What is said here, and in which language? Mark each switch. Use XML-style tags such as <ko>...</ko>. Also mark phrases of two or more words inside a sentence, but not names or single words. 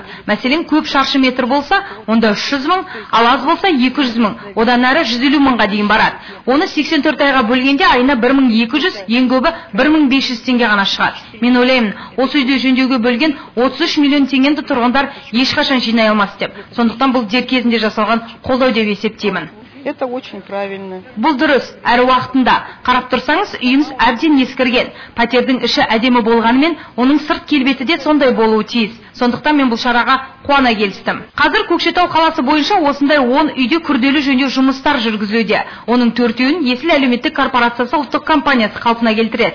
<kk>Мәселен, көп шаршы метр болса, онда 300 мың, ал аз болса 200 мың, одан әрі 150 мыңға дейін барады. Оны 84 айға бөлгенде айына 1200, ең көбі 1500 теңге ғана шығады. Мен ойлаймын, осы үйде жөндеуге бөлген 33 миллион теңгені тұрғындар ешқашан жинай алмас деп. Сондықтан бұл дер кезінде жасалған қолдау деп есептеймін.</kk> <ru>Это очень правильно.</ru> <kk>Бұл дұрыс, әрі уақытында. Қарап тұрсаңыз, үйіміз әбден ескірген. Пәтердің іші әдемі болғанымен, оның сырт келбеті де сондай болуы тиіс. Сондықтан мен бұл шараға қуана келістім. Қазір Көкшетау қаласы бойынша осындай 10 үйде күрделі жөндеу жұмыстар жүргізілуде. Оның 4-ін Есіл әлеуметтік корпорациясы ұлттық компаниясы қалпына келтіреді.</kk>